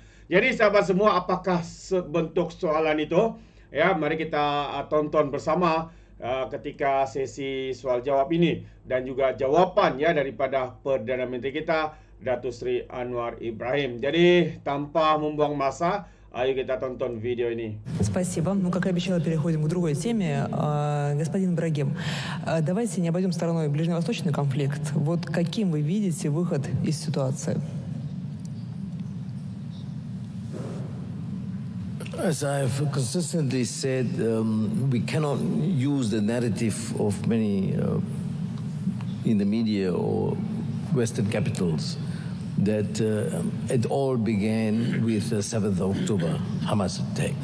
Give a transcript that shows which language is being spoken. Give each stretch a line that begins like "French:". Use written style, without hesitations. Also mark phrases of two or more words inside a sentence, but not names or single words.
Malay: Jadi sahabat semua, apakah bentuk soalan itu? Ya, mari kita tonton bersama ketika sesi soal jawab ini dan juga jawapan ya daripada Perdana Menteri kita Datuk Seri Anwar Ibrahim. Jadi tanpa membuang masa, ayo kita tonton video ini.
Russian: Спасибо. Ну, как и обещала, переходим к другой теме. Господин Ибрагим, давайте не обойдем стороной ближневосточный конфликт. Вот каким вы видите выход из ситуации?
English: As I've consistently said, we cannot use the narrative of many in the media or Western capitals that it all began with the 7th of October, Hamas attack.